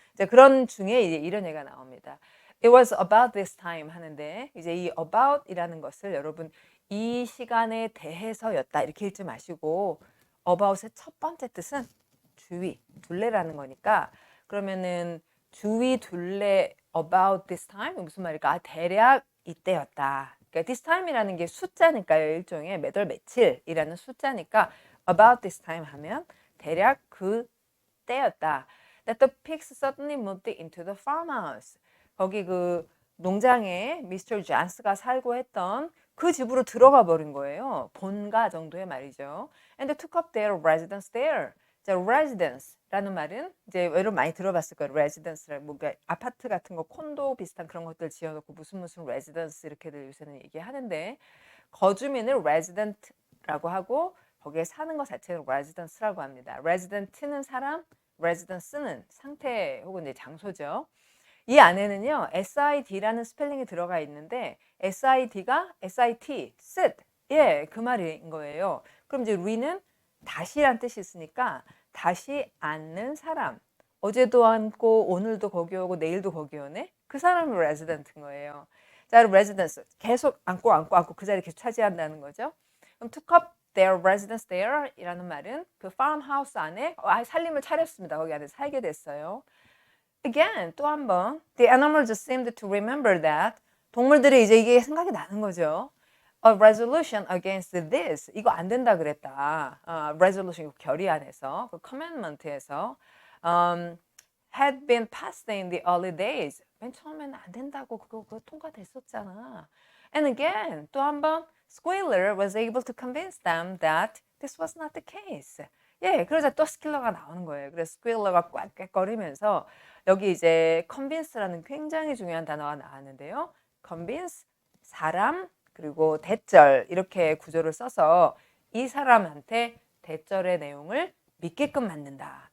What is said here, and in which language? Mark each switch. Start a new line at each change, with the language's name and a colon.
Korean: 이제 그런 중에 이제 이런 얘기가 나옵니다.
English: It was about this time
Korean: 하는데 이제 이 about이라는 것을 여러분 이 시간에 대해서였다 이렇게 읽지 마시고 about의 첫 번째 뜻은 주위, 둘레라는 거니까 그러면은 주위 둘레
English: about this time
Korean: 무슨 말일까? 대략 이때였다. 그러니까 this time이라는 게 숫자니까요. 일종의 몇 월 며칠이라는 숫자니까
English: about this time
Korean: 하면 대략 그 때였다.
English: That the pigs suddenly moved into the farmhouse.
Korean: 거기 그 농장에 미스터 존스가 살고 했던 그 집으로 들어가 버린 거예요. 본가 정도의 말이죠.
English: And they took up their residence there.
Korean: 자, residence라는 말은 이제 여러분 많이 들어봤을 거예요. residence를 뭔가 아파트 같은 거 콘도 비슷한 그런 것들 지어놓고 무슨 residence 이렇게들 요새는 얘기하는데 거주민을 resident라고 하고 거기에 사는 것 자체를 residence라고 합니다. resident는 사람, residence는 상태 혹은 이제 장소죠. 이 안에는요 SID라는 스펠링이 들어가 있는데 SID가 SIT, sit, 예, 그 말인 거예요. 그럼 이제 re는 다시란 뜻이 있으니까 다시 앉는 사람. 어제도 앉고 오늘도 거기 오고 내일도 거기 오네. 그 사람이 resident인 거예요. 자, residence 계속 앉고 그 자리 계속 차지한다는 거죠. 그럼
English: took up their residence there
Korean: 이라는 말은 그 farmhouse 안에 살림을 차렸습니다. 거기 안에 살게 됐어요.
English: Again,
Korean: 또 한 번.
English: The animals seemed to remember that.
Korean: 동물들이 이제 이게 생각이 나는 거죠.
English: A resolution against this.
Korean: 이거 안 된다 그랬다.
English: resolution,
Korean: 결의안에서, 그
English: commandment에서 had been passed in the early days.
Korean: 맨 처음에는 안 된다고 그거 통과됐었잖아.
English: And again,
Korean: 또 한 번,
English: Squealer was able to convince them that this was not the case.
Korean: 예, 그러자 또 스킬러가 나오는 거예요. 그래서 스quealer가 꽥꽥거리면서 여기 이제 convince라는 굉장히 중요한 단어가 나왔는데요. convince, 사람, 그리고 대절 이렇게 구조를 써서 이 사람한테 대절의 내용을 믿게끔 만든다.